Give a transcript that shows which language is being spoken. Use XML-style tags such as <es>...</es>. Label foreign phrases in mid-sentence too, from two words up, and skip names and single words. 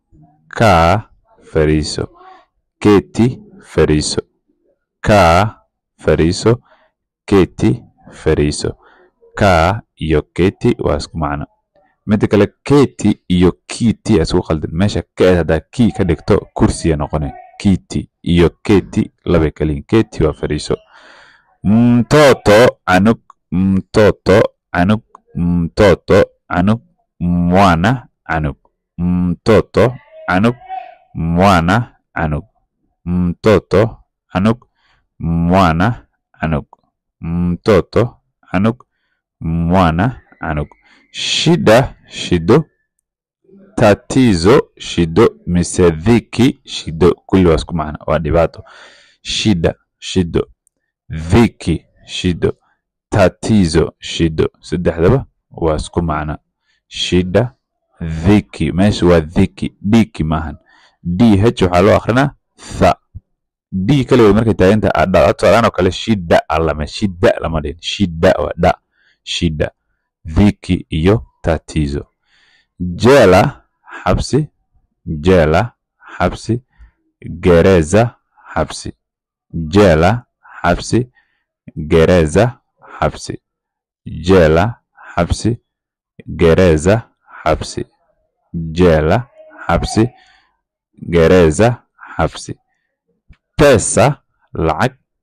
<so>keti fariiso kaa fariiso keti fariiso kaa iyo keti waa isku macno midda kale keti iyo kiti isku qaldan meesha ka haddaa ki ka dhigto kursiya noqonay kiti iyo keti laba kaliin keti waa fariiso</so> <sw>mtoto anuk mwana anuk mtoto anuk mwana anuk mtoto anuk mwana anuk mtoto anuk mwana anuk shida shido tatizo</sw> <so>shido mise dhiki shido kulli waa isku macno waa dhibaato shida shido dhiki shido tatizo shido saddexdaba waa isku macno shida dhiki meesha waa dhiki dhiki maahan dh waxaa loo akrinaa tha d kaliya markay taaganta adaan oo kale shida allama shida lama dhihin shida waa dha shida dhiki iyo tatizo jela xabsi gereza xabsi jela xabsi gereza xabsi jela xabsi gereza xabsi jela xabsi gereza xabsi pesa lacag</so>